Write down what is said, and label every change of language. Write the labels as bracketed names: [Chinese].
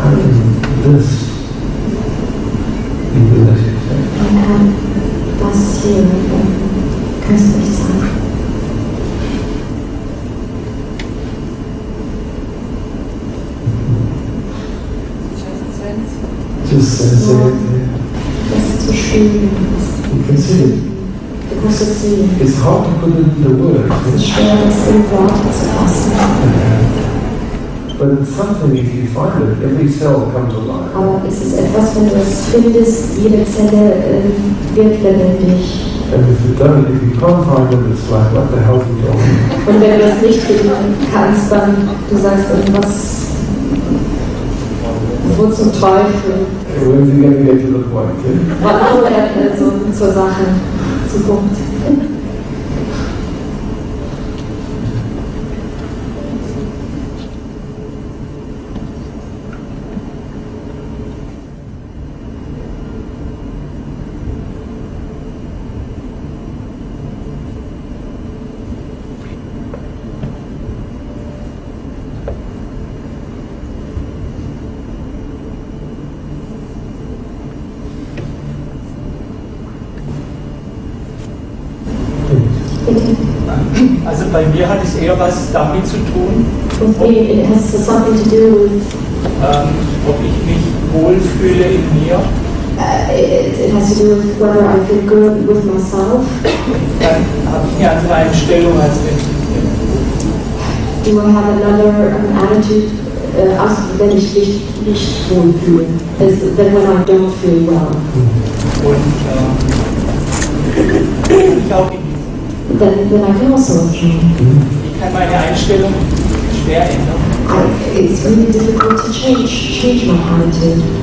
[English] how can this be delicious? [German] Man kann das hier köstlich sein. [English] Just sense it. [German] Das zu spüren. [English] You can see it. [German] Du kannst es sehen. [English] It's hard to put it into words. [German] Es ist schwer, das in Worte zu fassen. [English] But it's something, if you find it, every cell comes alive. [German] Aber es ist etwas, wenn du es findest, jede Zelle wird lebendig. [English] And if you can't find it, it's like, what the hell is it doing? [German] Und wenn du das nicht finden kannst, dann du sagst irgendwas, wo zum Teufel. [English] When's he going to get to the point? Eh? [German] Wann kommt er so zur Sache, zu Punkt? Also bei mir hat es eher was damit zu tun, [English] With me, it has something to do with, [German] ob ich mich wohlfühle in mir. [English] it has to do with whether I feel good with myself. [German] Dann habe ich eine andere Einstellung als wenn [English] Do I have another attitude, [German] wenn ich mich nicht wohlfühle, [English] than when I don't feel well? [German] Und ich auch in [English] Then I can also change. [German] ich kann meine Einstellung schwer ändern. [English] It's really difficult to change my attitude.